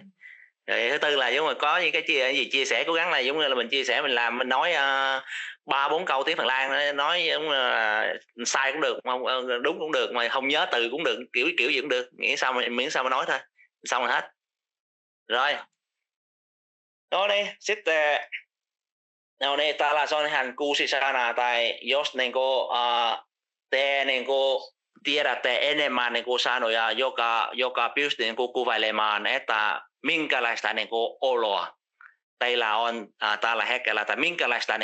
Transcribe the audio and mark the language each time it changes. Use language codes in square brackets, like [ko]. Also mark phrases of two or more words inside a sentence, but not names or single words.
[vi] Rồi thứ tư là giống như có những cái gì chia sẻ, cố gắng là giống như là mình chia sẻ, mình làm, mình nói 3-4 câu tiếng Phần Lan, nói giống là sai cũng được, đúng cũng được, mà không nhớ từ cũng được, kiểu gì cũng được, miễn sao mà nói thôi, xong rồi hết. [fi] Rồi no niin, sitten no niin, täällä on ihan 6 sanaa, tai jos niinku te niinku tiedätte enemmän niin kuin sanoja, joka pystyy niin kuin kuvailemaan, että minkälaista niin kuin oloa teillä on tällä hetkellä, tai minkälaista